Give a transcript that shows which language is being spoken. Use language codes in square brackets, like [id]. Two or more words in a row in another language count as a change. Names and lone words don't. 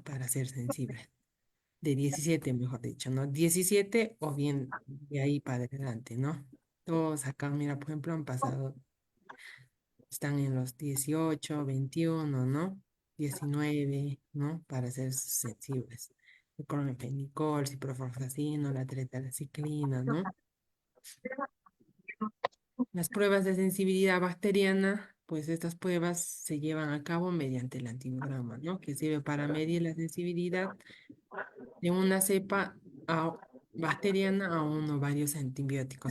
[es] Para ser sensibles. De 17 mejor dicho, ¿no? 17 o bien de ahí para adelante, ¿no? Todos acá, mira, por ejemplo, han pasado, están en los 18, 21, ¿no? 19, ¿no? Para ser sensibles. El clorfenicol, ciprofloxacino, la tetracyclina, ¿no? Las pruebas de sensibilidad bacteriana, pues estas pruebas se llevan a cabo mediante el antibiograma, ¿no? Que sirve para medir la sensibilidad de una cepa bacteriana a uno o varios antibióticos.